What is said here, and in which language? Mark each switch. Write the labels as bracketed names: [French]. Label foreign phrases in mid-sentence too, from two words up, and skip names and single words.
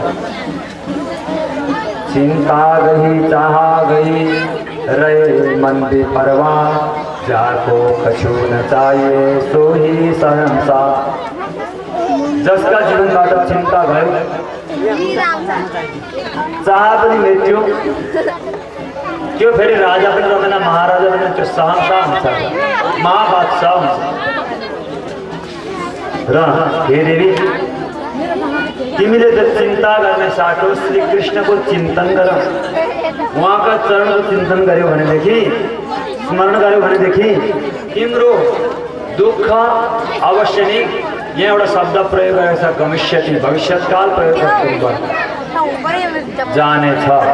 [Hindi] चिंता गई चाहा गई रहे मन भी परवा जाको कछु न चाहिए सो ही संसार। [Nepali] जसका जीवनबाट चिंता भयो चाह पनि मृत्यु त्यो फेरि राजा पनि रहँदैन महाराजा पनि त्यो सहनसा हुन्छ महाबादशाह हुन्छ। र हे देवी तिमीले त चिन्ता गर्ने साटो श्री कृष्णको चिन्तन गर उहाँका चरणको चिन्तन गर्यो भनेदेखि स्मरण गर्यो भनेदेखि तिम्रो दुःख अवश्य नै यहाँ एउटा शब्द प्रयोग गरेको छ गमिष्यति भविष्यकाल प्रयोग गर्नु जानेछ।